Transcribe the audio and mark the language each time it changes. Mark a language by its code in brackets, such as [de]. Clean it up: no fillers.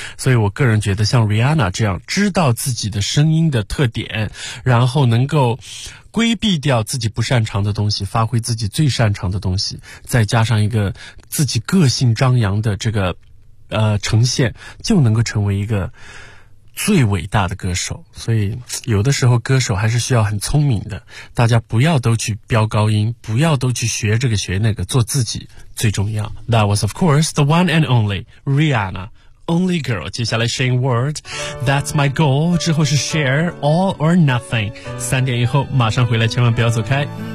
[zh] 所以我个人觉得像 Rihanna 这样知道自己的声音的特点，然后能够规避掉自己不擅长的东西，发挥自己最擅长的东西，再加上一个自己个性张扬的这个呈现，就能够成为一个最伟大的歌手。所以有的时候歌手还是需要很聪明的，大家不要都去飙高音，不要都去学这个学那个，做自己最重要。 [en] That was of course the one and only Rihanna, Only Girl. [zh] 接下来 Shane Ward, That's My Goal. 之后是 Share, All or Nothing. 三点以后马上回来，千万不要走开。